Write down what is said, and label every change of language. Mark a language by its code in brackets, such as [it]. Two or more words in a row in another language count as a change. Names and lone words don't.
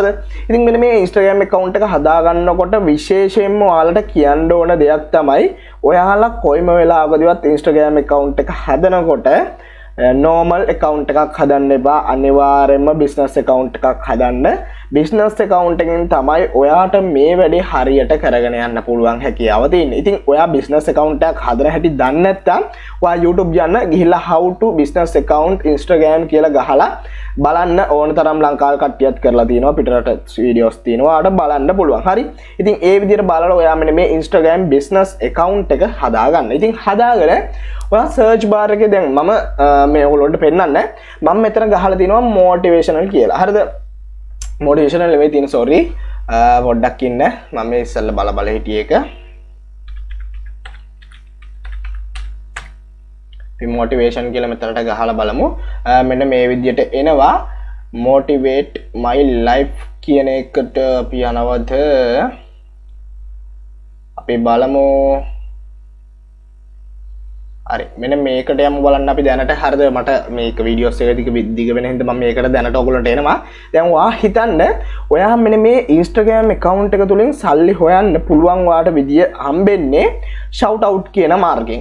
[si] ඉතින් මෙන්න මේ Instagram account එක හදාගන්නකොට විශේෂයෙන්ම ඔයාලට කියන්න ඕන දෙයක් තමයි ඔයාලා කොයිම වෙලාවකදීවත් Instagram account එක හදනකොට [en] normal account [si] එකක් හදන්න එපා. අනිවාර්යයෙන්ම [en] business account [si] එකක් හදන්න. [en] business account [si] එකෙන් තමයි ඔයාට මේ වැඩේ හරියට කරගෙන යන්න පුළුවන් හැකියාව තියෙන්නේ. ඉතින් ඔයා [en] business account [si] එකක් හදන හැටි දන්නේ නැත්නම් ඔයා YouTube යන්න ගිහිල්ලා [en] how to business account Instagram [si] කියලා ගහලා බලන්න ඕන තරම් ලංකාවේ කට්ටියත් කරලා තියෙනවා. පිටරට වීඩියෝස් තියෙනවා. ඔයාට බලන්න පුළුවන්. හරි. ඉතින් ඒ විදිහට බලලා ඔයා මෙන්න මේ [en] Instagram business account [si] එක හදාගන්න. ඉතින් හදාගෙන ඔයා [en] search bar [si] එකේ දැන් මම මේ ඔයගොල්ලන්ට පෙන්නන්න මම මෙතන ගහලා තිනවා motivational කියලා. හරිද? motivational නෙවෙයි තියෙන sorry. පොඩ්ඩක් ඉන්න. මම මේ ඉස්සෙල්ලා බල හිටියේ එක. අපි motivation කියලා මෙතනට ගහලා බලමු. මෙන්න මේ විදිහට එනවා [en] motivate my life [si] කියන එකට අපි යනවද? අපි බලමු. හරි මෙන්න මේකට යමු බලන්න අපි දැනට. හරිද? මට මේක වීඩියෝස් එක දිග වෙන හින්දා මම මේකට දැනට ඔයගොල්ලන්ට එනවා. දැන් ඔයා හිතන්න ඔයා මෙන්න මේ Instagram account එක තුලින් සල්ලි හොයන්න පුළුවන් ඔයාට විදිය හම්බෙන්නේ shoutout කියන මාර්ගයෙන්.